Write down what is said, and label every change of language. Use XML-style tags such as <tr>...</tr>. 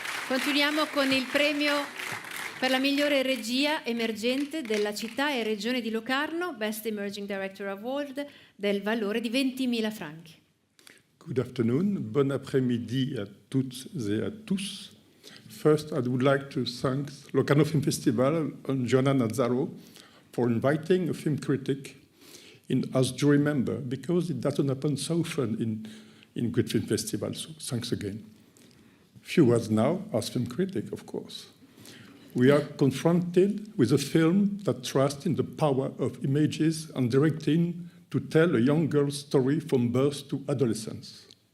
<it>Continuiamo con il premio per la migliore regia emergente della città e regione di Locarno, Best Emerging Director Award, del valore di 20.000 franchi.</it> <en>Good afternoon,</en> <fr>bon après-midi à toutes et à tous.</fr> <en>First, I would like to thank Locarno Film Festival and Gianna Nazzaro for inviting a film critic as jury member, because it doesn't happen so often in good film festivals. So thanks again. Few words now as film critic, of course. We are confronted with a film that trusts in the power of images and directing to tell a young girl's story from birth to adolescence.</en>